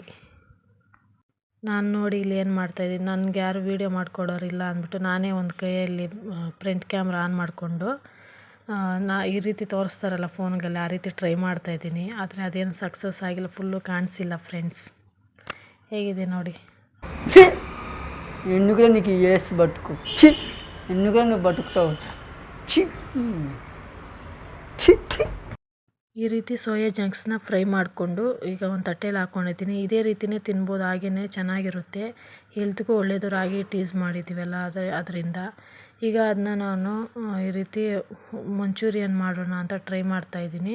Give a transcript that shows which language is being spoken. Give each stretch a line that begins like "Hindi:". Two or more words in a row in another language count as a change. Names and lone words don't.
Kannada: ನಾನು ನೋಡಿ ಇಲ್ಲಿ ಏನು ಮಾಡ್ತಾಯಿದ್ದೀನಿ, ನನಗೆ ಯಾರು ವೀಡಿಯೋ ಮಾಡಿಕೊಡೋರಿಲ್ಲ ಅಂದ್ಬಿಟ್ಟು ನಾನೇ ಒಂದು ಕೈಯಲ್ಲಿ
English: front camera on
Kannada: ಮಾಡಿಕೊಂಡು ಈ ರೀತಿ ತೋರಿಸ್ತಾರಲ್ಲ ಫೋನ್ಗಳಲ್ಲಿ, ಆ ರೀತಿ ಟ್ರೈ ಮಾಡ್ತಾಯಿದ್ದೀನಿ. ಆದರೆ ಅದೇನು ಸಕ್ಸಸ್ ಆಗಿಲ್ಲ, ಫುಲ್ಲು ಕಾಣಿಸಿಲ್ಲ ಫ್ರೆಂಡ್ಸ್. ಹೇಗಿದೆ ನೋಡಿ.
Telugu: ఎందుకురా నీకు ఏసి బతుకు చి ఎందుకురా నువ్వు బతుకుతావు చి చి చి.
Kannada: ಈ ರೀತಿ
English: soya chunks
Kannada: ಫ್ರೈ ಮಾಡಿಕೊಂಡು ಈಗ ಒಂದು ತಟ್ಟೆಯಲ್ಲಿ ಹಾಕ್ಕೊಂಡಿದ್ದೀನಿ. ಇದೇ ರೀತಿಯೇ ತಿನ್ಬೋದು, ಹಾಗೆಯೇ ಚೆನ್ನಾಗಿರುತ್ತೆ. ಹೆಲ್ತ್ಗೂ ಒಳ್ಳೆಯದು. ರಾಗಿ ಹಿಟ್ಟು ಯೂಸ್ ಮಾಡಿದ್ದೀವಲ್ಲ ಅದರಿಂದ. ಈಗ ಅದನ್ನ ನಾನು ಈ ರೀತಿ ಮಂಚೂರಿಯನ್ ಮಾಡೋಣ ಅಂತ ಟ್ರೈ ಮಾಡ್ತಾಯಿದ್ದೀನಿ.